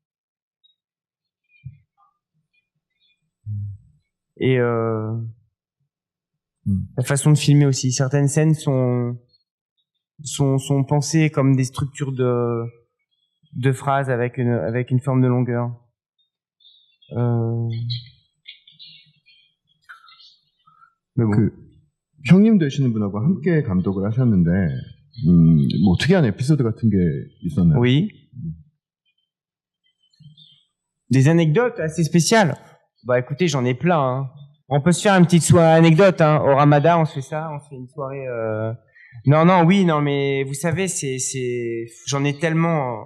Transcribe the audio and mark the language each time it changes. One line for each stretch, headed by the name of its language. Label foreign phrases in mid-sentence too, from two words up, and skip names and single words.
French: Et la façon de filmer aussi. Certaines scènes sont pensées comme des structures de phrases avec une forme de longueur. Mais bon.
Korean: 형님 되시는 분하고 함께 감독을 하셨는데 뭐 특이한 에피소드 같은 게 있었나요?
French: Oui. Des anecdotes assez spéciales. Bah écoutez, j'en ai plein. Hein. On peut se faire une petite soirée anecdote. Hein. Au Ramadan, on se fait ça, on se fait une soirée. Non, oui, non, mais vous savez, j'en ai tellement.